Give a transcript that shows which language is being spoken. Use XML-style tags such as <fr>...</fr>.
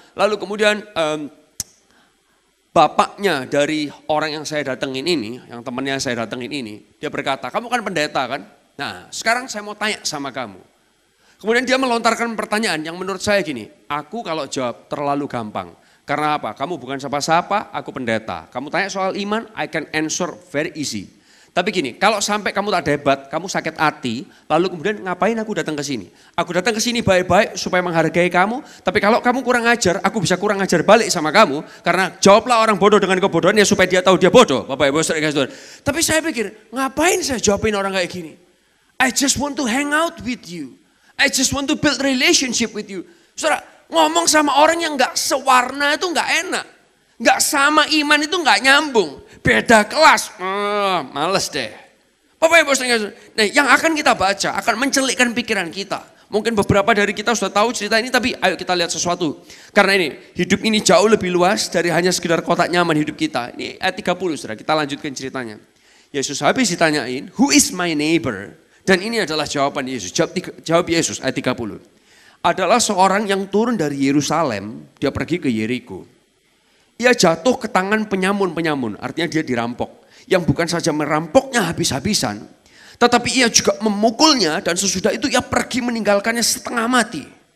<id>Lalu kemudian bapaknya dari orang yang saya datengin ini. Yang temannya saya datengin ini. Dia berkata, kamu kan pendeta kan? Nah sekarang saya mau tanya sama kamu. Kemudian dia melontarkan pertanyaan yang menurut saya gini. Aku kalau jawab terlalu gampang. Karena apa? Kamu bukan siapa-siapa, aku pendeta. Kamu tanya soal iman,</id> <en>I can answer very easy.</en> <id>Tapi gini, kalau sampai kamu tak debat, kamu sakit hati, lalu kemudian ngapain aku datang ke sini? Aku datang ke sini baik-baik supaya menghargai kamu, tapi kalau kamu kurang ajar, aku bisa kurang ajar balik sama kamu, karena jawablah orang bodoh dengan kebodohannya supaya dia tahu dia bodoh, Bapak Ibu Saudara. Tapi saya pikir, ngapain saya jawabin orang kayak gini?</id> <en>I just want to hang out with you. I just want to build relationship with you.</en> <id>Saudara, ngomong sama orang yang gak sewarna itu gak enak. Gak sama iman itu gak nyambung. Beda kelas, males deh. Bapak Ibu Saudara, nah yang akan kita baca akan mencelikkan pikiran kita. Mungkin beberapa dari kita sudah tahu cerita ini, tapi ayo kita lihat sesuatu. Karena ini, hidup ini jauh lebih luas dari hanya sekedar kotak nyaman hidup kita. Ini ayat 30, saudara, kita lanjutkan ceritanya. Yesus habis ditanyain,</id> <en>who is my neighbor?</en> <id>Dan ini adalah jawaban Yesus. Jawab Yesus ayat 30. Adalah seorang yang turun dari Yerusalem, dia pergi ke Yeriko. Ia jatuh ke tangan penyamun-penyamun, artinya dia dirampok. Yang bukan saja merampoknya habis-habisan, tetapi ia juga memukulnya dan sesudah itu ia pergi meninggalkannya setengah mati.</id>